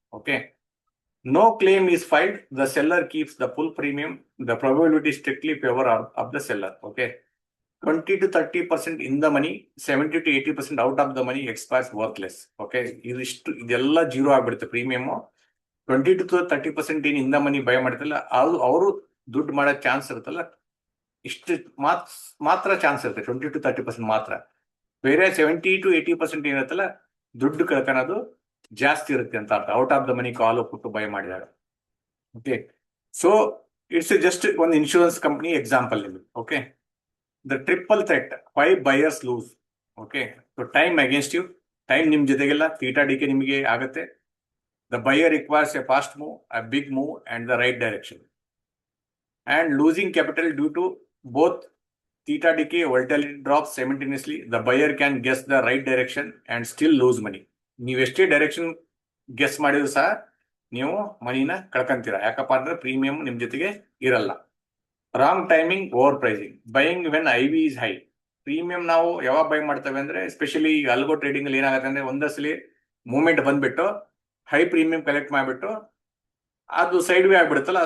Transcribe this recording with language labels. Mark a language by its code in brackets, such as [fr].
[en] Okay, no claim is filed, the seller keeps the full premium, the probability strictly favour of the seller. Okay, 20 to 30% in the money, 70 to 80% out of the money expires worthless. [kn] Okay, ಇದೆಲ್ಲ zero ಆಗ್ಬಿಡುತ್ತೆ. Premium 20 to 30% ಏನ್ in the money by ಮಾಡ್ತಿಲ್ಲ ಅವರು ದುಡ್ಡು ಮಾಡೋ chance ಇರುತ್ತಲ್ಲ, ಇಷ್ಟು ಮಾತ್ರ ಚಾನ್ಸ್ ಇರುತ್ತೆ, 20 to 30% ಮಾತ್ರ. ಬೇರೆ 70 to 80% ಏನಿರುತ್ತಲ್ಲ ದುಡ್ಡು ಕಳ್ಕೊಳೋದು ಜಾಸ್ತಿ ಇರುತ್ತೆ ಅಂತ ಅರ್ಥ. ಔಟ್ ಆಫ್ ದ ಮನಿ ಕಾಲು ಕೊಟ್ಟು ಬೈ ಮಾಡಿದಾಗ. ಓಕೆ, ಸೊ ಇಟ್ಸ್ ಜಸ್ಟ್ ಒಂದು ಇನ್ಶೂರೆನ್ಸ್ ಕಂಪನಿ ಎಕ್ಸಾಂಪಲ್ ನಿಮಗೆ. [en] Okay, the triple threat, 5 buyers lose. Okay, so time against you, [kn] time ನಿಮ್ ಜೊತೆಗೆಲ್ಲ ಥೀಟಾ ಡಿಕೆ ನಿಮಗೆ ಆಗುತ್ತೆ. [en] The buyer requires a fast move, a big move and the right direction. And losing capital due to both theta decay, volatility drops simultaneously. The buyer can guess the right direction and still lose money. [kn] ನೀವು ಎಷ್ಟೇ direction guess ಮಾಡಿದ್ರು ಸಹ ನೀವು ಮನಿನ ಕಳ್ಕೊಂತೀರಾ. ಯಾಕಪ್ಪ ಅಂದ್ರೆ premium ನಿಮ್ ಜೊತೆಗೆ ಇರಲ್ಲ. [en] Wrong timing, over pricing, buying when I V is high. [kn] Premium ನಾವು ಯಾವಾಗ ಬೈ ಮಾಡ್ತೇವೆ ಅಂದ್ರೆ, ಎಸ್ಪೆಷಲಿ ಅಲ್ಗೋ ಟ್ರೇಡಿಂಗ್ ಅಲ್ಲಿ ಏನಾಗುತ್ತೆ ಅಂದ್ರೆ, ಒಂದಸಲಿ ಮೂವ್ಮೆಂಟ್ ಬಂದ್ಬಿಟ್ಟು ಹೈ ಪ್ರೀಮಿಯಂ ಕಲೆಕ್ಟ್ ಮಾಡಿಬಿಟ್ಟು ಅದು ಸೈಡ್ ವೇ ಆಗ್ಬಿಡುತ್ತಲ್ಲ.